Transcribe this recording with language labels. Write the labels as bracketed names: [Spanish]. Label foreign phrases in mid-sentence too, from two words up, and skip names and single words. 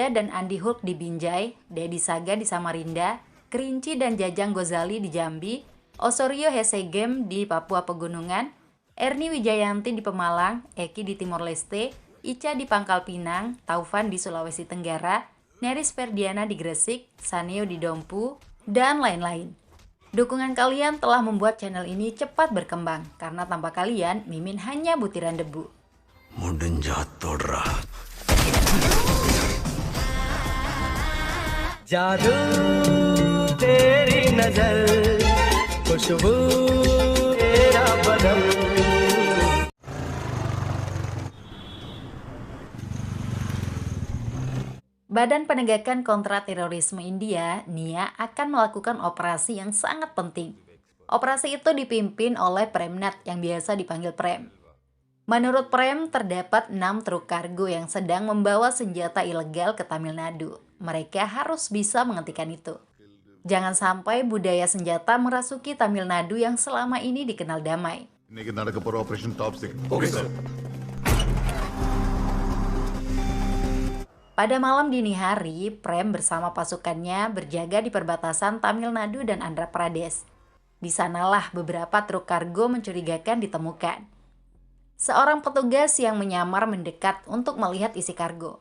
[Indonesian] dan Andi Hulk di Binjai, Dedi Saga di Samarinda, Kerinci dan Jajang Gozali di Jambi, Osorio Hesegem di Papua Pegunungan, Erni Wijayanti di Pemalang, Eki di Timor Leste, Ica di Pangkal Pinang, Taufan di Sulawesi Tenggara, Neris Ferdiana di Gresik, Saneo di Dompu, dan lain-lain. Dukungan kalian telah membuat channel ini cepat berkembang, karena tanpa kalian, Mimin hanya butiran debu. [Hindi] जादू तेरी नजर खुशबू तेरा बदन. [Indonesian] Badan Penegakan Kontraterorisme India, NIA, akan melakukan operasi yang sangat penting. Operasi itu dipimpin oleh Premnat yang biasa dipanggil Prem. Menurut Prem, terdapat 6 truk kargo yang sedang membawa senjata ilegal ke Tamil Nadu. Mereka harus bisa menghentikan itu. Jangan sampai budaya senjata merasuki Tamil Nadu yang selama ini dikenal damai. [Tamil] இன்னைக்கு நடக்க போற [English] operation top secret. okay sir. [Indonesian] Pada malam dini hari, Prem bersama pasukannya berjaga di perbatasan Tamil Nadu dan Andhra Pradesh. Di sanalah beberapa truk kargo mencurigakan ditemukan. Seorang petugas yang menyamar mendekat untuk melihat isi kargo.